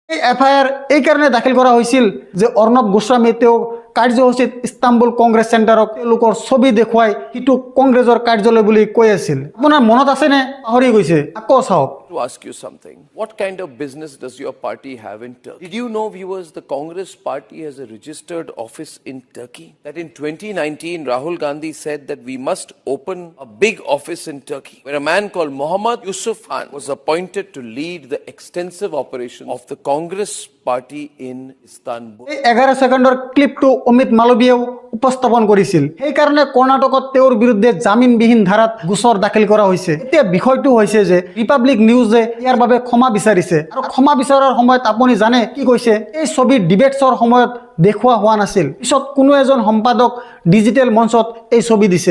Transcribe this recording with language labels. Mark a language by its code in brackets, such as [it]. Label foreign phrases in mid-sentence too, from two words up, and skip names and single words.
[as] এই এফআইআর এই কারণে দাখিল করা হৈছিল যে অৰ্ণৱ গোস্বামী তেওঁ কাৰ্যসূচীত ইস্তাম্বুল কংগ্ৰেছ চেণ্টাৰক তেওঁলোকৰ ছবি দেখুৱাই সিটো কংগ্ৰেছৰ কাৰ্যালয় বুলি কৈ আছিল। আপোনাৰ মনত আছেনে? পাহৰি গৈছে? আকৌ চাওক। [en] To ask you something. What kind of business does your party have in Turkey? Did you know, viewers, the Congress party has a registered office in Turkey? That in 2019, Rahul Gandhi said that we must open a big office in Turkey, where a man called Mohammad Yusuf Khan was appointed to lead the extensive operation of the Congress party in Istanbul. [as] এই 11 ছেকেণ্ডৰ ক্লিপটো অমিত মালৱীয়েও উপস্থাপন কৰিছিল। সেইকাৰণে কৰ্ণাটকত তেওঁৰ বিৰুদ্ধে জামিনবিহীন ধাৰাত গোচৰ দাখিল কৰা হৈছে। এতিয়া বিষয়টো হৈছে যে ৰিপাব্লিক নিউজে ইয়াৰ বাবে ক্ষমা বিচাৰিছে আৰু ক্ষমা বিচাৰৰ সময়ত আপুনি জানে কি কৈছে? এই ছবি ডিবেটছৰ সময়ত দেখুওৱা হোৱা নাছিল। পিছত কোনো এজন সম্পাদক ডিজিটেল মঞ্চত এই ছবি দিছে।